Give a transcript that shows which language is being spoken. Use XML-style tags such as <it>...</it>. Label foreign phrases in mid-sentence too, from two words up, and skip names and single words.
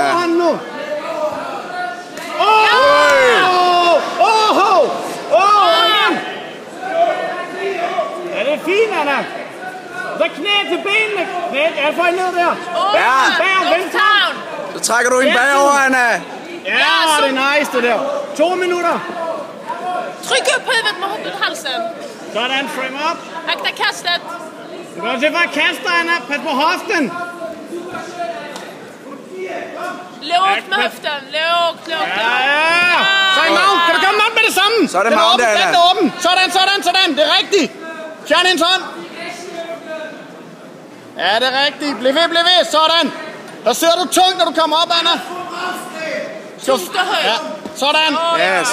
<da>Overhånden nu. Ja, det er fint, Anna. Så knæ til benene. Jeg får ned der. Venstre. Så trækker du hende bagover, Anna. Ja, det er nice, det der. 2 minutter.</da> <sv>Tryck upp huvudet med halsen.</sv> <da>Sådan,</da> <en>frame up.</en> <sv>Akta kastet.</sv> <da>Du kan se, bare kaste dig, Anna. Pas på hoften.</da> <sv>Lågt med høften. Lågt.</sv> <da>Ja. Så i maven. Kan du komme op med det samme? Så er det maven, der er åben. Sådan. Det er rigtigt. Fjern hendes hånd. Ja, det er rigtigt. Bliv ved. Sådan. Der sidder du tungt, når du kommer op, Anna. Tungt og højt. Ja. Sådan. Yes.</da>